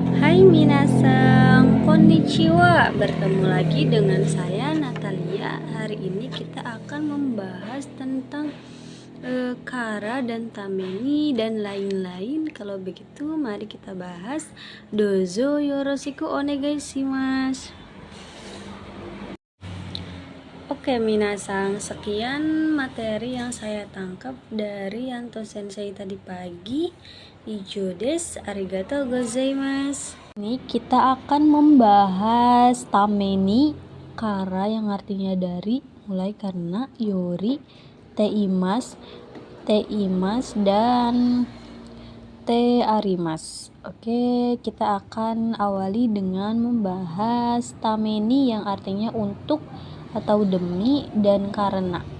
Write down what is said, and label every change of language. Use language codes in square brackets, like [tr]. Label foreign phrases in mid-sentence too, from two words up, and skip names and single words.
[id] Hai [ja] 皆さん、こんにちは. [id] Bertemu lagi dengan saya Natalia. Hari ini kita akan membahas tentang kara dan tameni dan lain-lain. Kalau begitu mari kita bahas. [ja] どうぞよろしくお願いします. [id] Oke minasang, sekian materi yang saya tangkap dari Yanto Sensei tadi pagi. [ja] 以上です、ありがとうございます. [id] Ini kita akan membahas tameni, kara yang artinya dari, mulai karena, yori, teimas dan tearimas. Oke, kita akan awali dengan membahas tameni yang artinya untuk atau demi dan karena.